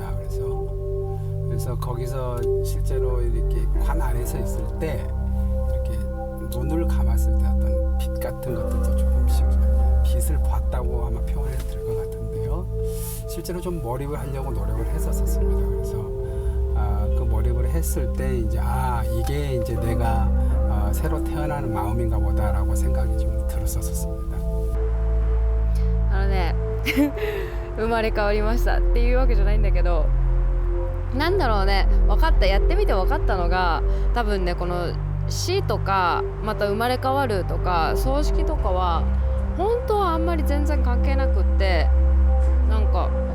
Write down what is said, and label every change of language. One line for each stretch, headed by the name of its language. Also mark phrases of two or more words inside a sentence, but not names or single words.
Korean: 그래서 거기서 실제로 이렇게 관 안에서 있을 때 이렇게 눈을 감았을 때 어떤 빛 같은 것들도 조금씩 빛을 봤다고 아마 표현해도 될 것 같은데요. 실제로 좀 몰입을 하려고 노력을 했었습니다. 그래서 그 몰입을 했을 때 이제 이게 이제 내가 새로 태어나는 마음인가 보다라고 생각이 좀 들었었습니다.
Japanese: 生まれ変わりましたっていうわけじゃないんだけど、なんだろうね、分かった、やってみて分かったのが、多分ね、この死とかまた生まれ変わるとか葬式とかは本当はあんまり全然関係なくって、なんか